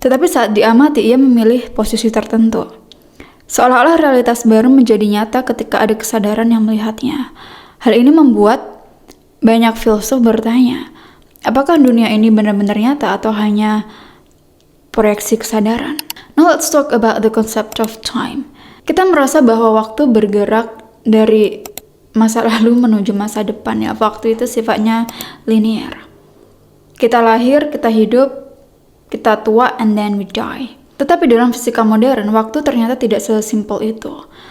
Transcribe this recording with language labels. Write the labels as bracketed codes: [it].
[id] Tetapi saat diamati, ia memilih posisi tertentu. Seolah-olah realitas baru menjadi nyata ketika ada kesadaran yang melihatnya. Hal ini membuat banyak filsuf bertanya, apakah dunia ini benar-benar nyata atau hanya proyeksi kesadaran? [en] Now let's talk about the concept of time. [id] Kita merasa bahwa waktu bergerak dari masa lalu menuju masa depan, ya. Waktu itu sifatnya linear. Kita lahir, kita hidup, kita tua, [en] and then we die. [id] Tetapi dalam fisika modern, waktu ternyata tidak sesimpel itu.